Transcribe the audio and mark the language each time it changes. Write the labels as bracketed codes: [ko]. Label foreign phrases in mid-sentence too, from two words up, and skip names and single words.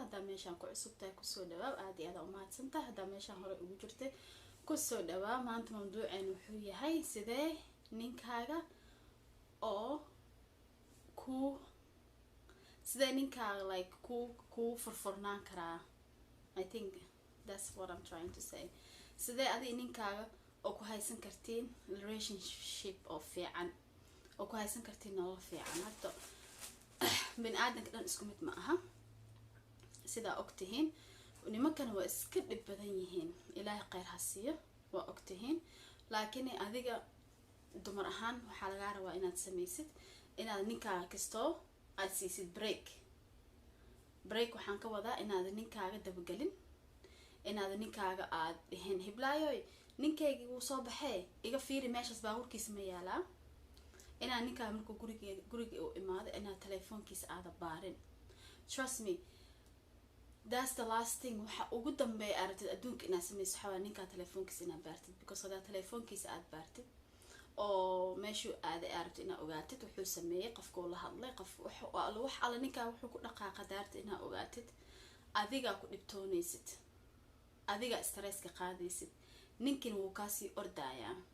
[so] hadaad meeshan ku cusub tahay kusoo dhawaad aad iyo aad u mahadsantahay. hadaad meeshan hore ugu jirtay kusoo dhawaad. maanta mawduuceenu wuxuu yahay sidee ninkaaga oo sidee ninkaaga like ku furfurnaan karaa. [en] I think that's what I'm trying to say. [so] sidee adi ninkaaga oo ku haysan kartiin relationship oo fiican oo ku haysan kartiin nolol fiican. hadda bini'aadanka dhan isku mid ma aha sida ogtihiin. nimankan waa iska dhib badan yihiin, ilaahay khayr ha siiyo, waa ogtihiin. laakiin adiga dumar ahaan waxaa laga rabaa inaad sameysid inaad ninkaaga kastoo aad siisid break waxaan ka wadaa inaad ninkaaga dabagelin, inaad ninkaaga aad dhihin hiblaayoy ninkaygi wuu soo baxay iga fiiri meeshas baabuurkiisa ma yaalaa. inaad ninkaaga markuu guriga u imaado inaad telefoonkiisa aada baarin. [en] Trust me, that's the last thing. [so] waxa ugu dambeeya aragtid adduunka inaad sameyso waxaa ninkaa telefoonkiisa inaad baartid, because hadaa telefoonkiisa aad baartid oo meeshuu aaday aragtid inaad ogaatid wuxuu sameeyay, qofkuu la hadlay, wax alla ninkaa wuxuu ku dhaqaaqa daarta inaad ogaatid. adigaa ku dhibtoonaysid, adiga stresska qaadaysid, ninkin wuu kaasii ordayaa.